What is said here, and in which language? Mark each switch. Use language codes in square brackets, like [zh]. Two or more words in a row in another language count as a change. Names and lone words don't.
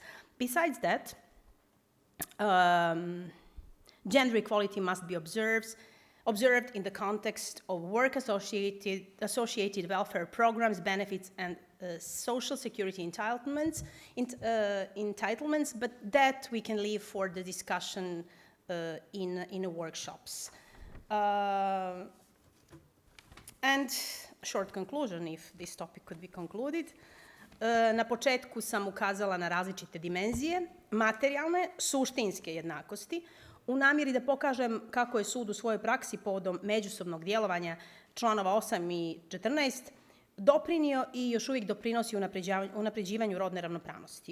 [en] Besides that, gender equality must be observed in the context of work-associated welfare programs, benefits, and social security entitlements, but that we can leave for the discussion in workshops. And a short conclusion, if this topic could be concluded. [bs] Na početku sam ukazala na različite dimenzije, materijalne, suštinske jednakosti, u namjeri da pokažem kako je sud u svojoj praksi povodom međusobnog djelovanja članova 8 i 14 doprinio i još uvijek doprinosi unapređivanju rodne ravnopravnosti.